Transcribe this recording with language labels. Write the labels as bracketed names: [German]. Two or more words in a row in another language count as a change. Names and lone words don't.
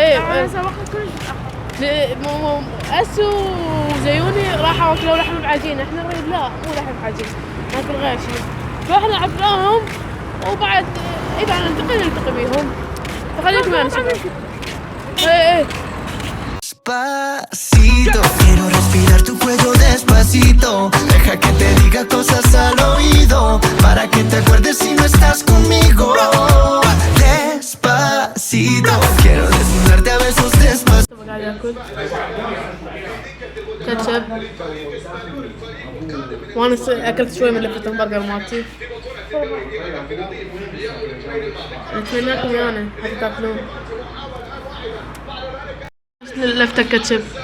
[Arabic] ايه هسه وقت كلش متأخر. اسو وزيوني راحوا اكلوا لحم بعجين، احنا نريد لا مو لحم بعجين ناكل غير شيء. فاحنا عبناهم وبعد اذا نلتقي بيهم. فخليكم معنا شباب. ايه [Spanish] Despacito, quiero respirar tu cuello despacito. Deja que te diga cosas al oído, para que te acuerdes si no estás conmigo. Despacito, quiero desnudarte a besos despacito. [Arabic] قاعد اكل كاتشب وانا اكلت شوي من لفة البرجر مالتي. اتمنى لكم انا حتى تاكلون لفة كاتشب.